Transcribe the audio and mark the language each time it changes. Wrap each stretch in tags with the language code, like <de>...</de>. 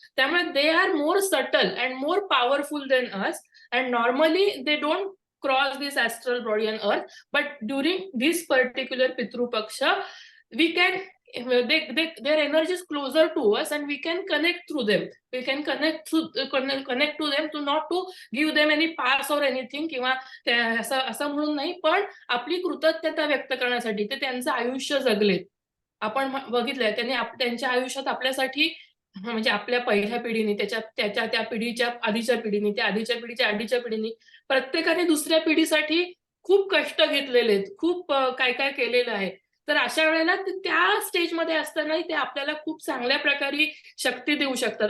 <mr>त्यामुळे</mr> <en>They are more subtle and more powerful than us, and normally they don't cross this astral body on earth, but during this particular Pitrupaksha we can their energy is closer to us and we can connect through them. We can connect to them, to not to give them any pass or anything,</en> <mr>किंवा असं म्हणून नाही, पण आपली कृतज्ञता व्यक्त करण्यासाठी ते त्यांचं आयुष्य जगलेत. आपण बघितलंय त्यांनी त्यांच्या आयुष्यात आपल्यासाठी, म्हणजे आपल्या पहिल्या पिढीने त्या पिढीच्या आधीच्या पिढीने, त्या आधीच्या पिढीच्या आधीच्या पिढीने, प्रत्येकाने दुसऱ्या पिढीसाठी खूप कष्ट घेतलेले आहेत, खूप काय काय केलेलं आहे. तर अशा वेळेला त्या स्टेजमध्ये असताना ते आपल्याला खूप चांगल्या प्रकारे शक्ती देऊ शकतात.</mr>